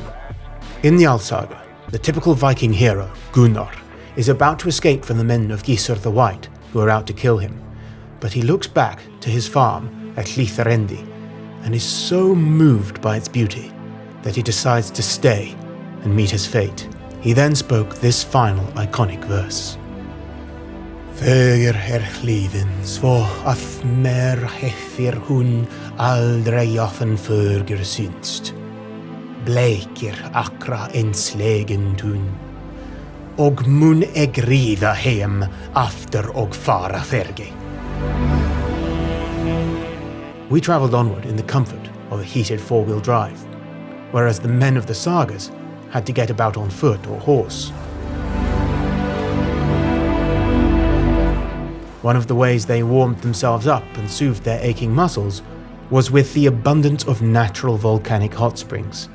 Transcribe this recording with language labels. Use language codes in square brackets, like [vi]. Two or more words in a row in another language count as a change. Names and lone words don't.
[en] In the Alsaga, the typical Viking hero, Gunnar, is about to escape from the men of Gissur the White, who are out to kill him. But he looks back to his farm at Hlíðarendi and is so moved by its beauty that he decides to stay and meet his fate. He then spoke this final iconic verse. [is] Föger hlíðin svo að mér hefir hún aldrei ofan föger synst. Bleikir akra einslegin tún. Og mun eg ríða heim aftur og fara fergi. [en] We travelled onward in the comfort of a heated four-wheel drive, whereas the men of the Sagas had to get about on foot or horse. One of the ways they warmed themselves up and soothed their aching muscles was with the abundance of natural volcanic hot springs.